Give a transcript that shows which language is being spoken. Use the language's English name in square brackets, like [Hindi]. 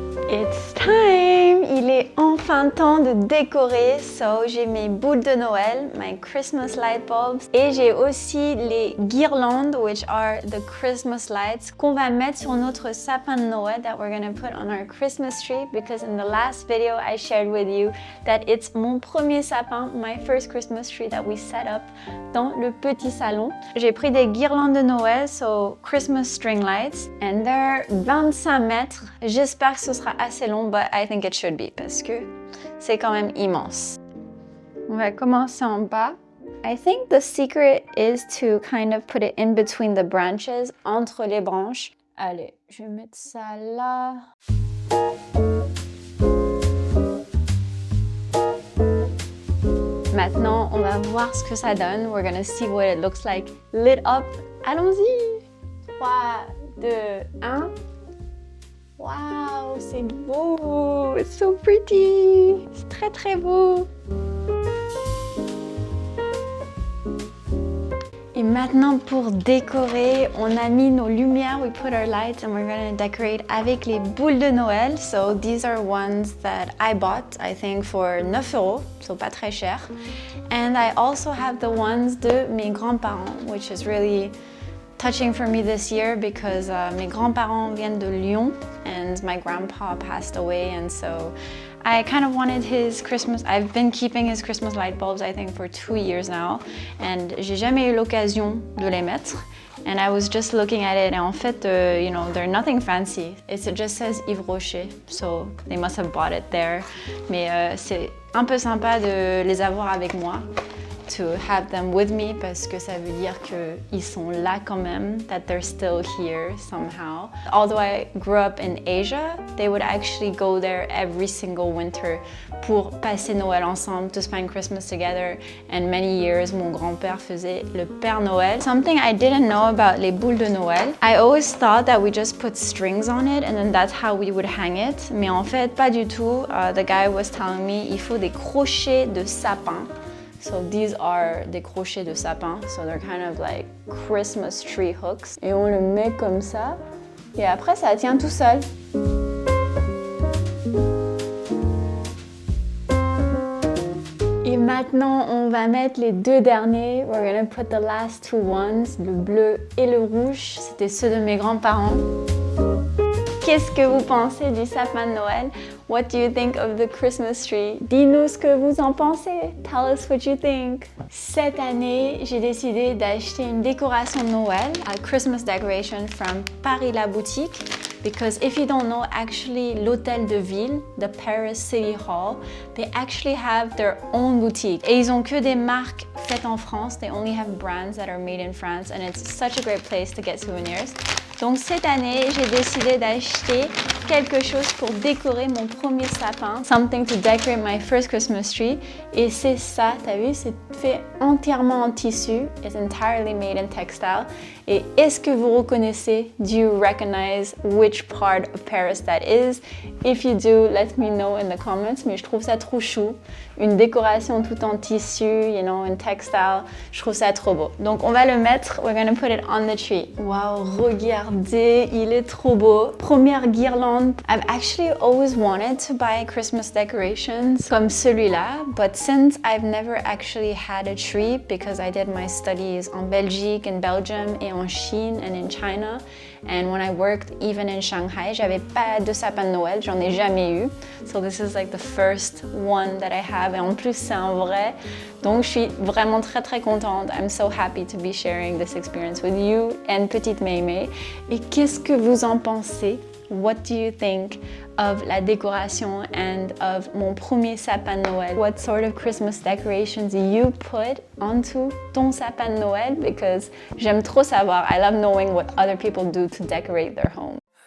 [English] It's time! [French] Il est enfin temps de décorer, [English] so [French] j'ai mes boules de Noël, [English] my Christmas light bulbs, [French] et j'ai aussi les guirlandes, [English] which are the Christmas lights, [French] qu'on va mettre sur notre sapin de Noël [English] that we're gonna put on our Christmas tree, because in the last video I shared with you that it's [French] mon premier sapin, [English] my first Christmas tree that we set up [French] dans le petit salon. J'ai pris des guirlandes de Noël, [English] so Christmas string lights, and they're 25 mètres. [French] J'espère que ce sera assez long, [English] but I think it should be, [French] parce que c'est quand même immense. On va commencer en bas. [English] I think the secret is to kind of put it in between the branches, [French] entre les branches. Allez, je vais mettre ça là. Maintenant, on va voir ce que ça donne. [English] We're gonna see what it looks like lit up. [French] Allons-y! 3, 2, 1. Wow, c'est beau! [English] It's so pretty! [French] C'est très très beau! maintenant pour décorer, on a mis nos lumières, [English] we put our lights and we're gonna decorate [French] avec les boules de Noël. [English] So these are ones that I bought, I think for 9 euros, so [French] pas très cher. [English] And I also have the ones [French] de mes grands-parents, [English] which is really touching for me this year because [French] mes grands-parents viennent de Lyon [English] and my grandpa passed away, and so I kind of wanted his Christmas. I've been keeping his Christmas light bulbs, I think, for 2 years now, and [French] j'ai jamais eu l'occasion de les mettre. [English] And I was just looking at it, and [French] en fait, [English] you know, they're nothing fancy. It just says Yves Rocher, so they must have bought it there. [French] Mais c'est un peu sympa de les avoir avec moi. [English] To have them with me [French] parce que ça veut dire qu'ils sont là quand même, [English] that they're still here somehow. Although I grew up in Asia, they would actually go there every single winter [French] pour passer Noël ensemble, [English] to spend Christmas together. And many years, [French] mon grand-père faisait le Père Noël. [English] Something I didn't know about [French] les boules de Noël, [English] I always thought that we just put strings on it and then that's how we would hang it. [French] Mais en fait, pas du tout. [English] The guy was telling me, [French] il faut des crochets de sapin. [English] So these are [French] des crochets de sapin, [English] so they're kind of like Christmas tree hooks. [French] Et on le met comme ça, et après ça tient tout seul. Et maintenant, on va mettre les deux derniers. [English] We're gonna put the last two ones, [French] le bleu et le rouge. C'était ceux de mes grands-parents. Qu'est-ce que vous pensez du sapin de Noël? [English] What do you think of the Christmas tree? [French] Dis-nous ce que vous en pensez. [English] Tell us what you think. [French] Cette année, j'ai décidé d'acheter une décoration de Noël, [English] a Christmas decoration from Paris La Boutique. Because if you don't know, actually, [French] l'hôtel de ville, [English] the Paris City Hall, they actually have their own boutique. [French] Et ils ont que des marques faites en France. [English] They only have brands that are made in France, and it's such a great place to get souvenirs. [French] Donc cette année, j'ai décidé d'acheter quelque chose pour décorer mon premier sapin. [English] Something to decorate my first Christmas tree. [French] Et c'est ça, t'as vu, c'est fait entièrement en tissu. [English] It's entirely made in textile. [French] Et est-ce que vous reconnaissez? [English] Do you recognize which part of Paris that is? If you do, let me know in the comments. [French] Mais je trouve ça trop chou. Une décoration tout en tissu, [English] you know, in textile. [French] Je trouve ça trop beau. Donc on va le mettre, [English] we're gonna put it on the tree. [French] Wow, regardez, il est trop beau. Première guirlande. [English] I've actually always wanted to buy Christmas decorations [French] comme celui-là, [English] but since I've never actually had a tree because I did my studies [French] en Belgique, [English] in Belgium [French] et en Chine [English] and in China, and when I worked even in Shanghai, [French] j'avais pas de sapin de Noël, j'en ai jamais eu. [English] So this is like the first one that I have, [French] et en plus c'est un vrai. Donc je suis vraiment très très contente. [English] I'm so happy to be sharing this experience with you and petite Mémé. [French] Et qu'est-ce que vous en pensez? [English] What do you think of [French] la décoration [English] and of [French] mon premier sapin de Noël? [English] What sort of Christmas decorations you put onto [French] ton sapin de Noël? Because j'aime trop savoir. [English] I love knowing what other people do to decorate their home.